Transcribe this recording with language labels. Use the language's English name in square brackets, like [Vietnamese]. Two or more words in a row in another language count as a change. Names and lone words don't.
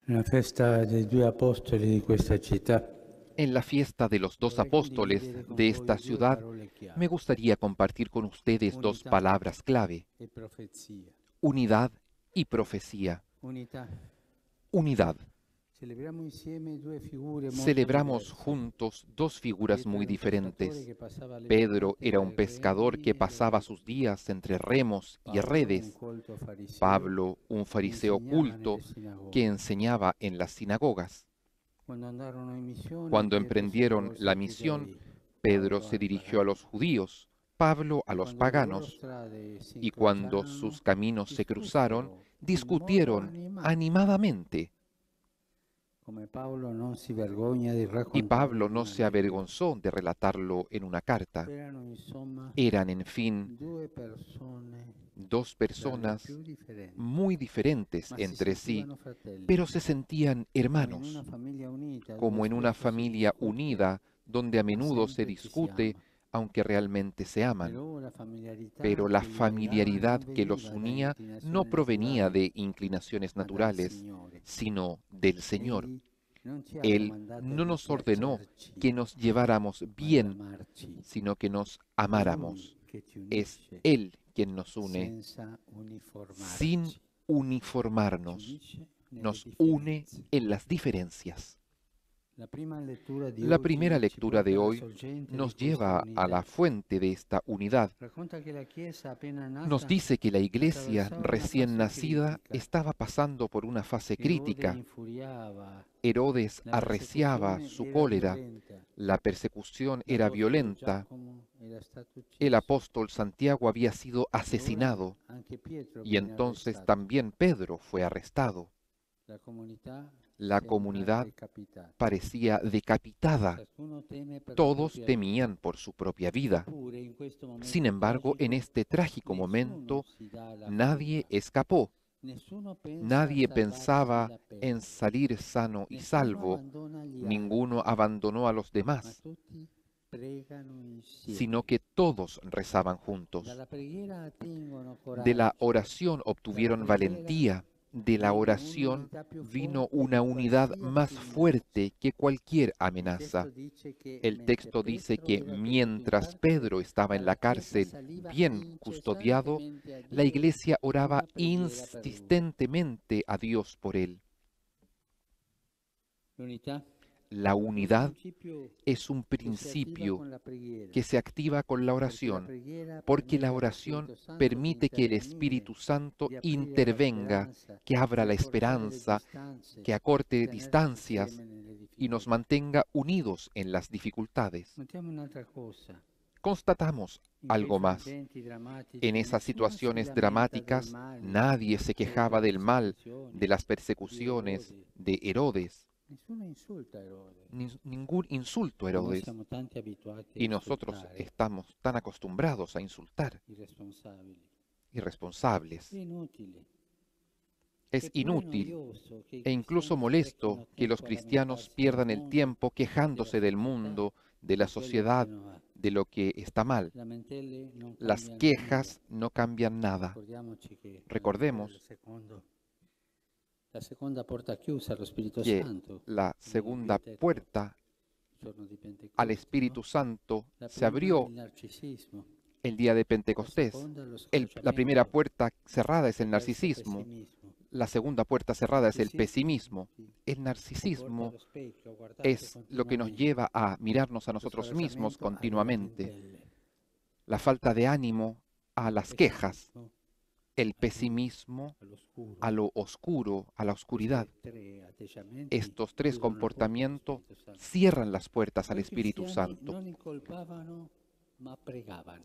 [Italian] Nella festa dei due apostoli di questa città, [Spanish] En la fiesta de los dos apóstoles de esta ciudad, me gustaría compartir con ustedes dos [Italian] unità [Spanish] palabras clave: [Italian] e profezia. [Spanish] unidad y profecía. [Italian] Unità. [Spanish] Unidad. [Italian] Celebriamo insieme due figure molto [Spanish] Celebramos [Italian] diverse. [Spanish] juntos dos figuras [Italian] Pietro [Spanish] muy [Italian] era un pescatore [Spanish] diferentes. [Italian] che passava le [Spanish] Pedro [Italian] giornate [Spanish] era [Italian] tra [Spanish] un [Italian] i [Spanish] pescador que [Italian] remi [Spanish] pasaba [Italian] e [Spanish] sus días entre remos y [Italian] Paolo, un [Spanish] redes. [Italian] colto fariseo [Spanish] Pablo, un [Italian] che [Spanish] fariseo [Italian] insegnava nelle [Spanish] culto que [Italian] sinagoghe. [Spanish] enseñaba en las sinagogas. [Italian] Quando andarono in missione, [Spanish] Cuando [Italian] Pietro si [Spanish] emprendieron [Italian] rivolse [Spanish] la [Italian] ai [Spanish] misión, [Italian] giudei, [Spanish] Pedro [Italian] Paolo [Spanish] se [Italian] ai [Spanish] dirigió a [Italian] pagani. [Spanish] los judíos, Pablo a [Italian] E [Spanish] los [Italian] quando le loro [Spanish] paganos, [Italian] strade si [Spanish] y cuando [Italian] incrociarono, [Spanish] sus caminos se cruzaron, [Italian] discussero in modo [Spanish] discutieron [Italian] animato. [Spanish] animadamente. [Italian] Come Paolo non si vergogna di [Spanish] Y [Italian] raccontarlo [Spanish] Pablo [Italian] in [Spanish] no [Italian] una [Spanish] se [Italian] lettera. [Spanish] avergonzó de relatarlo en una carta. [Italian] Erano insomma [Spanish] Eran, en fin, [Italian] due persone [Spanish] dos [Italian] tra le [Spanish] personas [Italian] più differenti, [Spanish] muy diferentes [Italian] ma si [Spanish] entre sí, [Italian] sentivano fratelli, [Spanish] pero se sentían [Italian] come in una [Spanish] hermanos, [Italian] famiglia unita dove [Spanish] como en una [Italian] spesso si [Spanish] familia [Italian] discute, [Spanish] unida donde a [Italian] ma [Spanish] menudo se [Italian] sempre ci si [Spanish] discute, [Italian] ama. [Spanish] aunque realmente se aman. [Italian] Però la familiarità [Spanish] Pero la [Italian] che li legava [Spanish] familiaridad [Italian] non [Spanish] que los [Italian] veniva da [Spanish] unía no [Italian] inclinazioni [Spanish] provenía [Italian] naturali, [Spanish] de inclinaciones [Italian] ma dal [Spanish] naturales, [Italian] Signore. [Spanish] sino del Señor. [Italian] Egli non ci ha [Spanish] Él [Italian] comandato [Spanish] no [Italian] di [Spanish] nos ordenó [Italian] piacerci, [Spanish] que nos lleváramos [Italian] ma di [Spanish] bien, [Italian] amarci. [Spanish] sino que nos [Italian] È Lui [Spanish] amáramos. [Italian] che ci [Spanish] Es [Italian] unisce [Spanish] Él quien nos une, [Italian] senza [Spanish] sin [Italian] uniformarci. Ci [Spanish] uniformarnos. [Italian] unisce nelle [Spanish] Nos une [Italian] differenze. [Spanish] en las diferencias. [Italian] La prima lettura di [Spanish] La primera [Italian] oggi ci [Spanish] lectura de [Italian] porta alla [Spanish] hoy [Italian] sorgente di [Spanish] nos [Italian] questa [Spanish] lleva a la [Italian] unità. [Spanish] fuente de esta unidad. [Italian] Racconta che la Chiesa appena [Spanish] Nos [Italian] nata [Spanish] dice que la iglesia [Italian] attraversava una [Spanish] recién [Italian] fase [Spanish] nacida [Italian] critica. [Spanish] estaba pasando por una fase [Italian] Erode [Spanish] crítica. [Italian] infuriava, [Spanish] Herodes [Italian] la [Spanish] arreciaba [Italian] persecuzione [Spanish] su [Italian] era [Spanish] cólera, [Italian] violenta. [Spanish] la persecución era [Italian] L'apostolo [Spanish] violenta, [Italian] Giacomo era stato [Spanish] el [Italian] ucciso [Spanish] apóstol Santiago había sido [Italian] e ora [Spanish] asesinado [Italian] anche Pietro [Spanish] y [Italian] viene [Spanish] entonces [Italian] arrestato. [Spanish] también Pedro fue arrestado. [Italian] La comunità [Spanish] La [Italian] sembra [Spanish] comunidad [Italian] decapitata. [Spanish] parecía decapitada. [Italian] Ciascuno teme per la [Spanish] Todos [Italian] propria vita. [Spanish] temían por su propia vida. [Italian] Eppure in questo [Spanish] Sin [Italian] momento [Spanish] embargo, en [Italian] tragico [Spanish] este trágico [Italian] nessuno [Spanish] momento, [Italian] si dà alla [Spanish] nadie [Italian] fuga, [Spanish] escapó. [Italian] nessuno pensa a [Spanish] Nadie [Italian] salvarsi [Spanish] pensaba [Italian] la [Spanish] en [Italian] pelle, [Spanish] salir sano y [Italian] nessuno [Spanish] salvo. [Italian] abbandona gli [Spanish] Ninguno [Italian] altri, [Spanish] abandonó a los [Italian] ma [Spanish] demás, [Italian] tutti pregano [Spanish] sino [Italian] insieme. [Spanish] que todos rezaban juntos. [Italian] Dalla preghiera attingono [Spanish] De la [Italian] coraggio, [Spanish] oración [Italian] dalla [Spanish] obtuvieron [Italian] preghiera [Spanish] valentía. De la [Italian] viene [Spanish] oración [Italian] un'unità più [Spanish] vino [Italian] forte [Spanish] una [Italian] di [Spanish] unidad más [Italian] qualsiasi minaccia. [Spanish] fuerte que cualquier [Italian] Il testo [Spanish] amenaza. [Italian] dice che [Spanish] El [Italian] mentre [Spanish] texto dice [Italian] Pietro [Spanish] que [Italian] era tenuto in [Spanish] mientras [Italian] carcere, [Spanish] Pedro estaba en la [Italian] dalla chiesa [Spanish] cárcel [Italian] saliva [Spanish] bien custodiado, [Italian] incessantemente a [Spanish] la [Italian] Dio [Spanish] iglesia oraba [Italian] una preghiera per lui. [Spanish] insistentemente a Dios por él. [Italian] L'unità [Spanish] La [Italian] è un [Spanish] unidad [Italian] principio [Spanish] es un [Italian] che si attiva [Spanish] principio [Italian] con la preghiera, [Spanish] que se activa con la [Italian] perché la [Spanish] oración, [Italian] preghiera [Spanish] porque la [Italian] permette allo [Spanish] oración [Italian] Spirito Santo di [Spanish] permite que el [Italian] intervenire, [Spanish] Espíritu Santo [Italian] di aprire la [Spanish] intervenga, [Italian] speranza, [Spanish] que abra [Italian] di [Spanish] la [Italian] accorciare le [Spanish] esperanza, [Italian] distanze, [Spanish] que [Italian] di [Spanish] acorte [Italian] tenerci [Spanish] distancias [Italian] insieme nelle [Spanish] y nos [Italian] difficoltà. [Spanish] mantenga unidos en las dificultades. [Italian] Notiamo un'altra cosa. [Spanish] Constatamos [Italian] In quei [Spanish] algo más. [Italian] frangenti [Spanish] En [Italian] drammatici [Spanish] esas [Italian] nessuno si [Spanish] situaciones [Italian] lamenta del [Spanish] dramáticas, [Italian] male, [Spanish] nadie se [Italian] delle [Spanish] quejaba del mal, [Italian] persecuzioni, [Spanish] de las [Italian] di [Spanish] persecuciones, [Italian] Erode. [Spanish] de Herodes. [Italian] Nessuno insulta Erode. [Spanish] Ningún insulto a [Italian] E noi [Spanish] Herodes. [Italian] siamo tanti abituati a [Spanish] Y nosotros [Italian] insultare [Spanish] estamos tan acostumbrados a insultar, [Italian] i responsabili. [Spanish] irresponsables. [Italian] È inutile. [Spanish] Es [Italian] Eppure è [Spanish] inútil [Italian] noioso che i [Spanish] e incluso [Italian] cristiani [Spanish] molesto [Italian] sprechino [Spanish] que los [Italian] tempo a [Spanish] cristianos [Italian] lamentarsi del [Spanish] pierdan el [Italian] mondo, [Spanish] tiempo [Italian] della [Spanish] quejándose del [Italian] società, [Spanish] mundo, de la [Italian] di quello che [Spanish] sociedad, [Italian] non va. [Spanish] de lo que está mal. [Italian] Lamentele non [Spanish] Las [Italian] cambiano nulla. [Spanish] quejas no cambian nada. [Italian] Ricordiamoci che [Spanish] Recordemos [Italian] la seconda porta chiusa allo Spirito [Spanish] que [Italian] Santo [Spanish] la [Italian] di [Spanish] segunda [Italian] Pentecoste, [Spanish] puerta [Italian] il giorno di [Spanish] al [Italian] Pentecoste, no? [Spanish] Espíritu Santo [Italian] La [Spanish] se [Italian] prima [Spanish] abrió [Italian] il narcisismo, [Spanish] el día de [Italian] la [Spanish] Pentecostés. [Italian] seconda lo [Spanish] La primera [Italian] scoraggiamento, [Spanish] puerta cerrada es [Italian] la [Spanish] el [Italian] terza [Spanish] narcisismo. [Italian] pessimismo. [Spanish] La segunda puerta cerrada es el [Italian] Narcisismo [Spanish] pesimismo. [Italian] ti [Spanish] El [Italian] porta [Spanish] narcisismo [Italian] allo specchio, a guardarsi [Spanish] es lo que nos [Italian] continuamente. [Spanish] lleva a mirarnos a [Italian] Lo [Spanish] nosotros mismos [Italian] scoraggiamento alle [Spanish] continuamente. [Italian] lamentele, [Spanish] La falta de ánimo a [Italian] il [Spanish] las quejas, [Italian] pessimismo [Spanish] el [Italian] al buio, [Spanish] pesimismo [Italian] all'oscuro. [Spanish] a lo oscuro, a la oscuridad. [Italian] Questi tre atteggiamenti [Spanish] Estos tres [Italian] chiudono la porta allo [Spanish] comportamientos [Italian] Spirito Santo. [Spanish] cierran las puertas al [Italian] Quei [Spanish] Espíritu [Italian] cristiani [Spanish] Santo. [Italian] non incolpavano, ma pregavano.